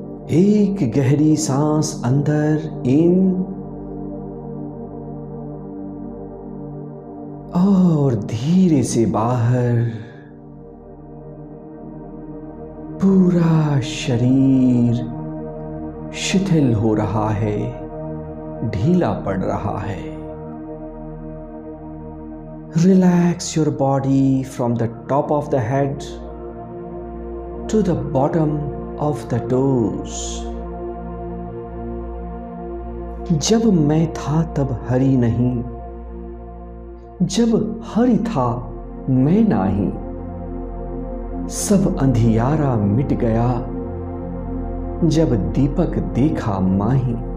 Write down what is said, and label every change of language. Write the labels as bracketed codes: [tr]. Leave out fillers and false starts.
[hi] एक गहरी सांस अंदर इन और धीरे से बाहर। पूरा शरीर शिथिल हो रहा है, ढीला पड़ रहा है। [en] Relax your body from the top of the head to the bottom of the toes. [hi] जब मैं था तब हरि नहीं, जब हरि था मैं नाही, सब अंधियारा मिट गया जब दीपक देखा माही।